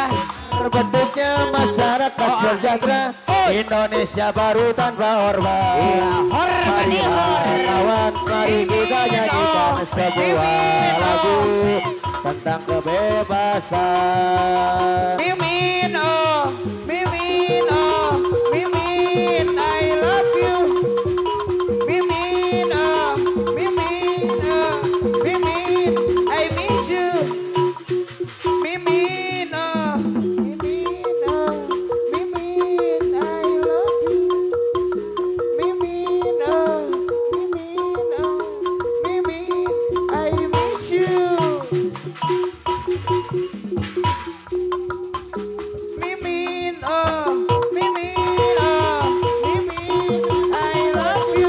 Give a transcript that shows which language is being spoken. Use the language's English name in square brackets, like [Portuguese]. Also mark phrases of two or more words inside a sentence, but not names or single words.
[Indonesian] terbentuknya masyarakat sejahtera, Indonesia baru tanpa orba. Iya. Mari kawan, mari kita nyanyikan sebuah lagu tentang kebebasan. Mimin, oh, Mimin, oh, Mimin, [English] I love you. [Indonesian] Mimin, oh, Mimin, oh, Mimin, [English] I miss you. [Indonesian] Mimin, oh, Mimin, oh, Mimin, [English] I love you. [Indonesian] Mimin, oh, Mimin, oh, Mimin, [English] I miss you. [Indonesian] Mimin, oh, Mimin, oh, Mimin, [English] I love you.